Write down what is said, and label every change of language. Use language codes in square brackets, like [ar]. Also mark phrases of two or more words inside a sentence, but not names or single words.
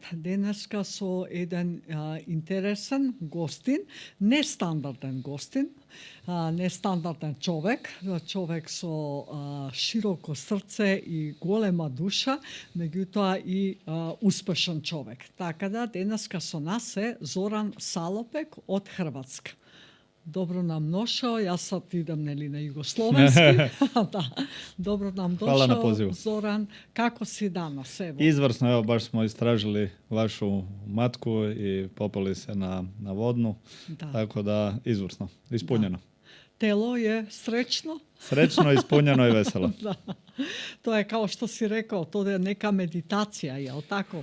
[mk] Денеска со еден интересен гостин, нестандарден гостин, нестандарден човек со широко срце и голема душа, меѓутоа и успешен човек. Така да, денеска со нас е Зоран Салопек од Хрватска. [sr] Добро нам дошao, [mk] јас сад идам нели на југословенски. [sr] Да. Добро нам дошao, Зоран. Како си данас? Ево. [hr] Izvrsno, evo baš smo istražili vašu matku i popeli se na vodnu, tako da izvrsno, ispunjeno. [sr] Da. Telo je srećno? [hr] Srećno, ispunjeno i veselo. [sr] Da. To je kao što si rekao, to je neka meditacija, jel tako?